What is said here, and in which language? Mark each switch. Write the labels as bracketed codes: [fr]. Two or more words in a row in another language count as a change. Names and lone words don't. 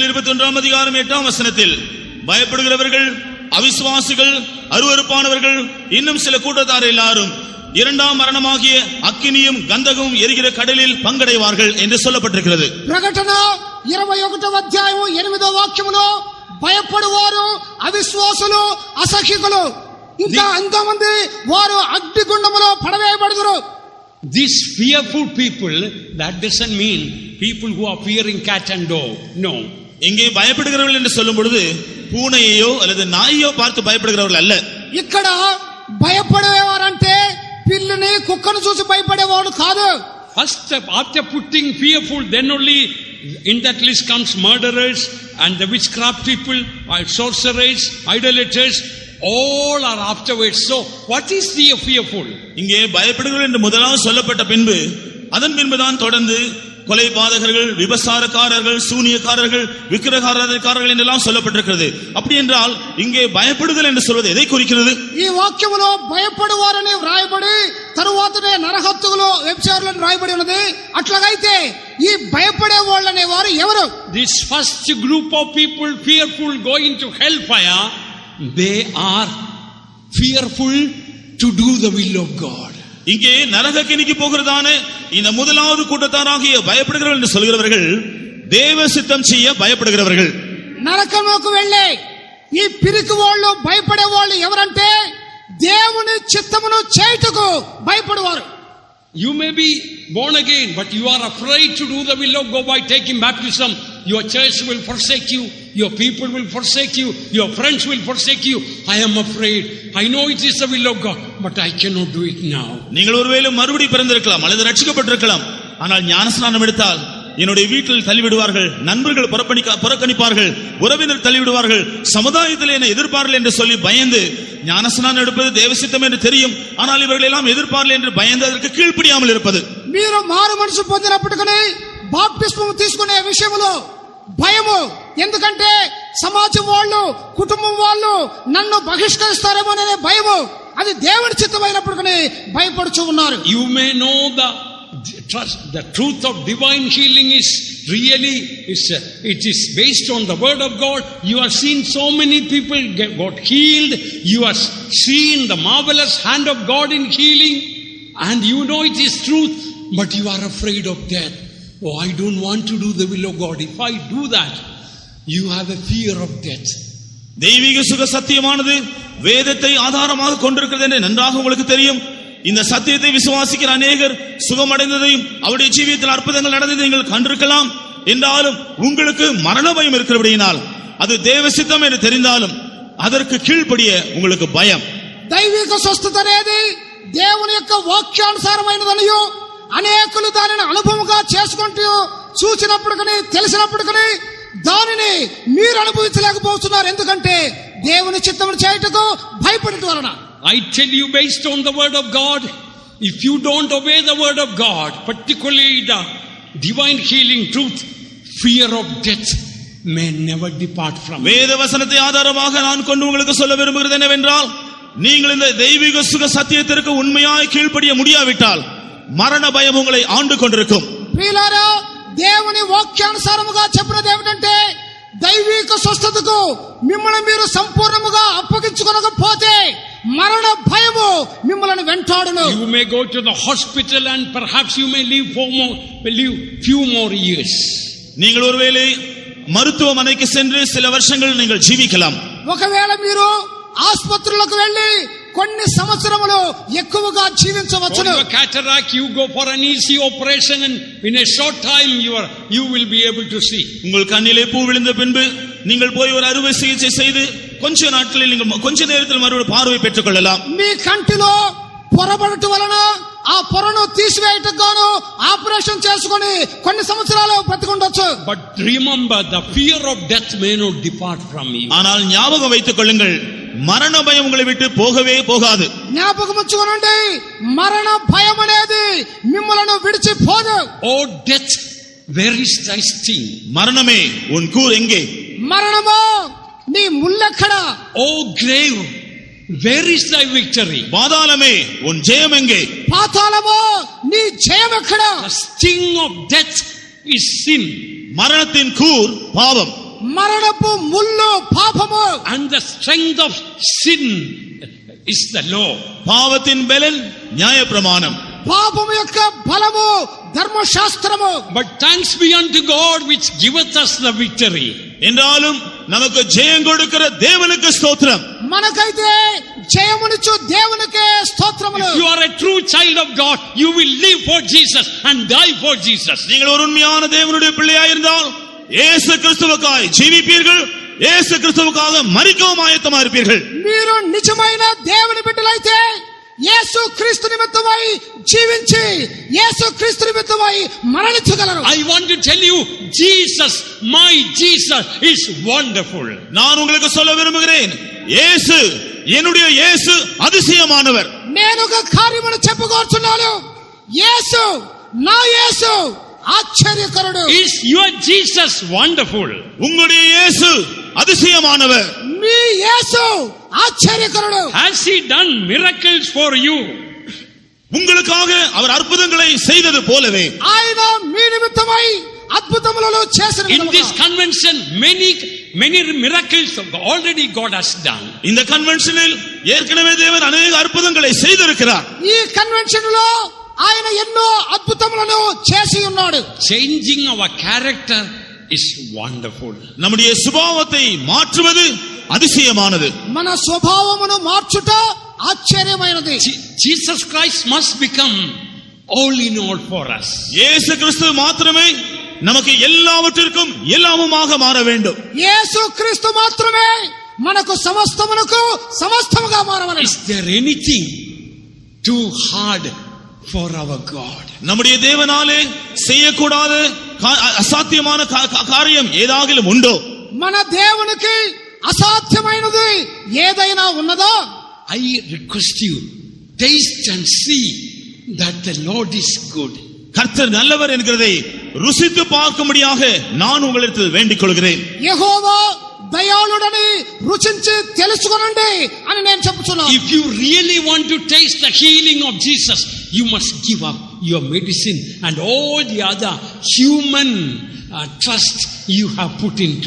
[ta] வெளிப்படுத்தல் 21ஆம் அதிகாரம் 8ஆம் வசனத்தில் பயப்படுகிறவர்கள் அவிசுவாசிகள், அருவருப்பானவர்கள், இன்னும் சில கூட்டத்தார் எல்லாரும் இரண்டாம் மரணமாகிய அக்கினியும் கந்தகமும் எரிகிற கடலில் பங்கடைவார்கள் என்று சொல்லப்பட்டிருக்கிறது. [te] ప్రకటన 21వ అధ్యాయం 8వ వాక్యములో భయపడువారు అవిశ్వాసులు అసహ్యకులు ఇంకా ఎంతమంది వారు అగ్నిగుండములో పడవేయబడుదురు. [en] These fearful people, that doesn't mean people who are fearing cat and dog. No. [ta] இங்கே பயப்படுகிறவர்கள் என்று சொல்லும் பொழுது பூனையோ அல்லது நாயோ பார்த்து பயப்படுகிறவர்கள் அல்ல. [te] ఇక్కడ భయపడేవారంటే పిల్లిని కుక్కను చూసి భయపడేవాడు కాదు. [en] First, after putting fearful, then only in that list comes murderers and the witchcraft people, sorcerers, idolaters. All are afterwards. So, what is the fearful? [ta] இங்கே பயப்படுகிறவர்கள் என்று முதலாவது சொல்லப்பட்ட பின்பு அதன் பின்புதான் தொடர்ந்து கொலை பாதகர்கள், விபசாரக்காரர்கள், சூனியக்காரர்கள், விக்கிரகாராதனைக்காரர்கள் என்றெல்லாம் சொல்லப்பட்டிருக்கிறது. அப்படி என்றால் இங்கே பயப்படுதல் என்று சொல்வது எதை குறிக்கிறது? [te] ఈ వాక్యములో భయపడువారని వ్రాయబడి తరువాతనే నరహత్తులు వ్యభిచారులను వ్రాయబడి ఉన్నది. అట్లాగైతే ఈ భయపడే వాళ్ళనే వారు ఎవరు? [en] This first group of people fearful going to hellfire, they are fearful to do the will of God. [ta] இங்கே நரகக்கினிக்கு போகிறதான இந்த முதலாவது கூட்டத்தாராகிய பயப்படுகிறவர்கள் என்று சொல்கிறவர்கள் தேவ சித்தம் செய்ய பயப்படுகிறவர்கள். [te] నరకముకు వెళ్ళే ఈ పిరికి వాళ్ళు భయపడే వాళ్ళు ఎవరంటే దేవుని చిత్తమును చేయుటకు భయపడువారు. [en] You may be born again, but you are afraid to do the will of God by taking baptism. Your church will forsake you, your people will forsake you, your friends will forsake you. I am afraid. I know it is the will of God, but I cannot do it now. [ta] நீங்கள் ஒருவேளை மறுபடி பிறந்திருக்கலாம் அல்லது ரட்சிக்கப்பட்டிருக்கலாம். ஆனால் ஞானஸ்நானம் எடுத்தால் என்னுடைய வீட்டில் தள்ளிவிடுவார்கள், நண்பர்கள் புறக்கணிப்பார்கள், உறவினர் தள்ளிவிடுவார்கள், சமுதாயத்தில் என்னை எதிர்ப்பார்கள் என்று சொல்லி பயந்து ஞானஸ்நானம் எடுப்பது தேவசித்தம் என்று தெரியும். ஆனால் இவர்கள் எல்லாம் எதிர்ப்பார்கள் என்று பயந்து அதற்கு கீழ்ப்படியாமல் இருப்பது. [te] మీరు మారు మనసు పొందినప్పటికీ బాప్టిస్మం తీసుకునే విషయంలో భయము. ఎందుకంటే సమాజం వాళ్ళు, కుటుంబం వాళ్ళు నన్ను బహిష్కరిస్తారేమోననే భయము. అది దేవుని చిత్తమైనప్పటికీ భయపడుచు ఉన్నారు. [en] You may know the truth of divine healing is really it is based on the word of God. You have seen so many people got healed. You have seen the marvelous hand of God in healing, and you know it is truth, but you are afraid of death. Oh, I don't want to do the will of God. If I do that, you have a fear of death. [ta] தெய்வீக சுக சத்தியமானது வேதத்தை ஆதாரமாக கொண்டிருக்கிறது என்று நன்றாக உங்களுக்கு தெரியும். இந்த சத்தியத்தை விசுவாசிக்கிற அநேகர் சுகமடைந்ததையும் அவருடைய ஜீவியத்தில் அற்புதங்கள் நடந்ததை நீங்கள் கண்டிருக்கலாம். என்றாலும் உங்களுக்கு மரண பயம் இருக்கிறபடியினால் அது தேவ சித்தம் என்று தெரிந்தாலும் அதற்கு கீழ்ப்படிய உங்களுக்கு பயம். [te] దైవిక స్వస్థత అనేది దేవుని యొక్క వాక్యానుసారమైనదనియు అనేకులు దానిని అనుభవంగా చేసుకుంటూ చూచినప్పటికీ తెలిసినప్పటికీ దానిని మీరు అనుభవించలేకపోతున్నారు. ఎందుకంటే దేవుని చిత్తమును చేయుటకు భయపడటం వలన. [en] I tell you, based on the word of God, if you don't obey the word of God, particularly the divine healing truth, fear of death may never depart from you. [ta] வேத வசனத்தை ஆதாரமாக நான் கொண்டு உங்களுக்கு சொல்ல விரும்புகிறது என்னவென்றால், நீங்கள் இந்த தெய்வீக சுக சத்தியத்திற்கு உண்மையாய் கீழ்ப்படிய முடியாவிட்டால் மரண பயம் உங்களை ஆண்டு கொண்டிருக்கும். [te] ప్రియులారా, దేవుని వాక్యానుసారముగా చెప్పినది ఏమిటంటే దైవిక స్వస్థతకు మిమ్మల్ని మీరు సంపూర్ణముగా అప్పగించుకొనకపోతే మరణ భయము మిమ్మల్ని వెంటాడును. [en] You may go to the hospital and perhaps you may live few more years. [ta] நீங்கள் ஒருவேளை மருத்துவமனைக்கு சென்று சில வருஷங்கள் நீங்கள் ஜீவிக்கலாம். [te] ఒకవేళ మీరు ఆసుపత్రులకు వెళ్లి కొన్ని సంవత్సరములు ఎక్కువగా జీవించవచ్చును. [en] For your cataract, you go for an easy operation and in a short time you will be able to see. [ta] உங்கள் கண்ணிலே பூ விழுந்த பின்பு நீங்கள் போய் ஒரு அறுவை சிகிச்சை செய்து கொஞ்ச நாட்களில் நீங்கள் கொஞ்ச நேரத்தில் மறுபடியும் பார்வை பெற்றுக் கொள்ளலாம். [te] మీ కంటిలో పొరబడటం వలన ఆ పొరను తీసివేయటకు గాను ఆపరేషన్ చేసుకొని కొన్ని సంవత్సరాలు బ్రతికుండొచ్చు. [en] But remember, the fear of death may not depart from you. [ta] ஆனால் ஞாபகம் வைத்துக் கொள்ளுங்கள், [te] మరణ భయం [ta] உங்களை விட்டு போகவே போகாது. [te] జ్ఞాపకం ఉంచుకోనండి, మరణ భయం అనేది మిమ్మల్ని విడిచిపోదు. [en] Oh death, where is thy sting? [ta] மரணமே உன் கூர் எங்கே? [te] మరణమో నీ ముల్లెక్కడ? [en] Oh grave, where is thy victory? [ta] பாதாளமே உன் ஜெயம் எங்கே? [te] పాతాళమో నీ జయం ఎక్కడ? [en] The sting of death is sin. [ta] மரணத்தின் கூர் பாவம். [te] మరణపు ముళ్ళు పాపము, [en] and the strength of sin is the law. [ta] பாவத்தின் பலன் நியாயப்பிரமாணம். [te] పాపము యొక్క బలము ధర్మశాస్త్రము. [en] But thanks be unto God which giveth us the victory. [ta] என்றாலும் நமக்கு ஜெயம் கொடுக்கிற தேவனுக்கு ஸ்தோத்திரம். [te] మనకైతే జయమునిచ్చు దేవునికే స్తోత్రములు. [en] If you are a true child of God, you will live for Jesus and die for Jesus. [ta] நீங்கள் ஒரு உண்மையான தேவனுடைய பிள்ளையாய் இருந்தால் இயேசு கிறிஸ்துவுக்காய் ஜீவிப்பீர்கள், இயேசு கிறிஸ்துவுக்காக மரிக்கவும் ஆயத்தமா இருப்பீர்கள். [te] మీరు నిజమైన దేవుని బిడ్డలైతే యేసు క్రీస్తు నిమిత్తమై జీవించి యేసు క్రీస్తు నిమిత్తమై మరణించగలరు. [en] I want to tell you, Jesus, my Jesus is wonderful. [ta] நான் உங்களுக்கு சொல்ல விரும்புகிறேன், இயேசு, என்னுடைய இயேசு அதிசயமானவர். [te] నేను ఒక కార్యమును చెప్పుకోరుచున్నాను. యేసు, నా యేసు ఆశ్చర్యకరుడు. [en] Is your Jesus wonderful? [ta] உங்களுடைய இயேசு அதிசயமானவர். [te] మీ యేసు ఆశ్చర్యకరుడు. [en] Has he done miracles for you? [ta] உங்களுக்காக அவர் அற்புதங்களை செய்தது போலவே [te] ఆయన మీ నిమిత్తమై అద్భుతములను చేసిన [en] In this convention, many miracles already God has done. [ta] இந்த கன்வென்ஷனில் ஏற்கனவே தேவன் அநேக அற்புதங்களை செய்திருக்கிறார். [te] ఈ కన్వెన్షన్ లో ఆయన ఎన్నో అద్భుతములను చేసి ఉన్నాడు. [en] Changing our character is wonderful. [ta] நம்முடைய சுபாவத்தை மாற்றுவது அதிசயமானது. [te] మన స్వభావమును మార్చుట ఆశ్చర్యమైనది. [en] Jesus Christ must become all in all for us. [ta] இயேசு கிறிஸ்து மாத்திரமே நமக்கு எல்லாவற்றிற்கும் எல்லாமுமாக மாற வேண்டும். [te] యేసు క్రీస్తు మాత్రమే మనకు సమస్తమునకు సమస్తముగా మారవలెను. [en] Is there anything too hard for our God? [ta] நம்முடைய தேவனாலே செய்யக்கூடாத அசாத்தியமான காரியம் ஏதாகிலும் உண்டோ? [te] మన దేవునికి అసాధ్యమైనది ఏదైనా ఉన్నదో? [en] I request you, taste and see that the Lord is good. [ta] கர்த்தர் நல்லவர் என்கிறதை ருசித்து பார்க்கும்படியாக நான் உங்களிடத்தில் வேண்டிக் கொள்கிறேன். [te] యెహోవా దయాళుడని రుచించి తెలుసుకొనండి అని నేను చెప్పుచున్నాను. [en] If you really want to taste the healing of Jesus, you must give up your medicine and all the other human trust you have put into.